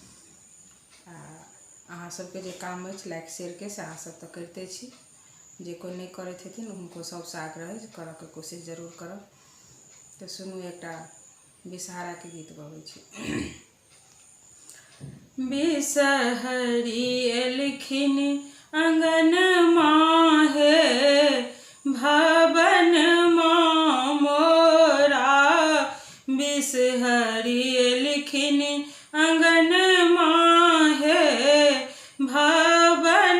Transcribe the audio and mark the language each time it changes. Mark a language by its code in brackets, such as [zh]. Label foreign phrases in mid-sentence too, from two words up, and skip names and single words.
[mai] अहाँ सबके जे काम अछि [en] like share [mai] के से अहाँ सब तऽ करिते छी, जे कोई नहीं करैत हेथिन हुनको सबसँ आग्रह अछि करऽ के कोशिश जरूर करब। तो सुनू एकटा विषहारा के गीत गबै छी। बिषहरी एलखिन अंगन माहे भवन माँ मोरा, बिषहरी एलखिन अंगन माहे भवन